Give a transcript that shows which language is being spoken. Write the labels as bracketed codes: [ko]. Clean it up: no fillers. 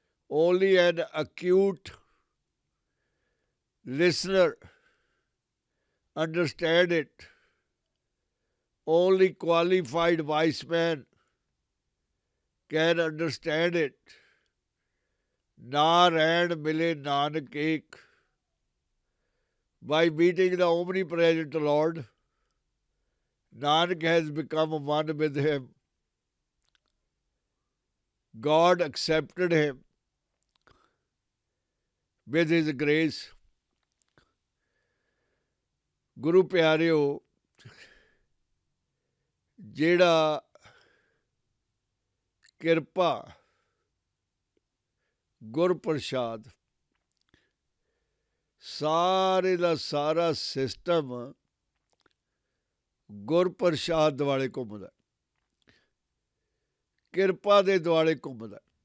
[en] only an acute listener understand it. Only qualified wise man can understand it. [pa] Na ਰਹਿਣ ਮਿਲੇ ਨਾਨਕ ਏਕ. [en] By meeting the omnipresent Lord, Nanak has become one with him. God accepted him with his grace. [pa] ਗੁਰੂ ਪਿਆਰਿਓ, ਜਿਹੜਾ ਕਿਰਪਾ ਗੁਰਪ੍ਰਸਾਦ ਸਾਰੇ ਦਾ ਸਾਰਾ system Gurprasad ਦੁਆਲੇ ਘੁੰਮਦਾ, ਕਿਰਪਾ ਦੇ ਦੁਆਲੇ ਘੁੰਮਦਾ।